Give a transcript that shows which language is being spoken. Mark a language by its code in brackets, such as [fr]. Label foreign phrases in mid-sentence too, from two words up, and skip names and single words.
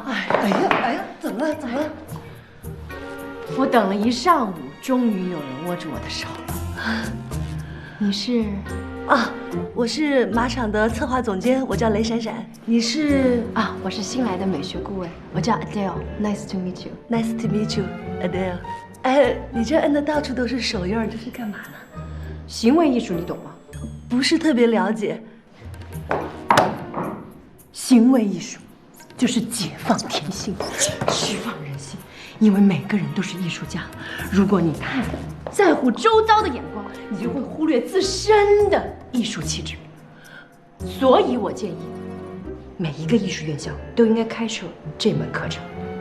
[zh] 哎呀，怎么了？怎么了？我等了一上午，终于有人握住我的手了。你是？啊，我是马场的策划总监，我叫雷闪闪。你是？啊，我是新来的美学顾问，我叫 Adele。 [en] Nice to meet you。 Nice to meet you, Adele。 [zh] 哎，你这摁的到处都是手印儿，这是干嘛呢？行为艺术你懂吗？不是特別了解。行為藝術就是解放天性，釋放人性。因為每個人都是藝術家，如果你太在乎周遭的眼光，你就會忽略自身的藝術氣質。所以我建議，每一個藝術院校都應該開設這門課程。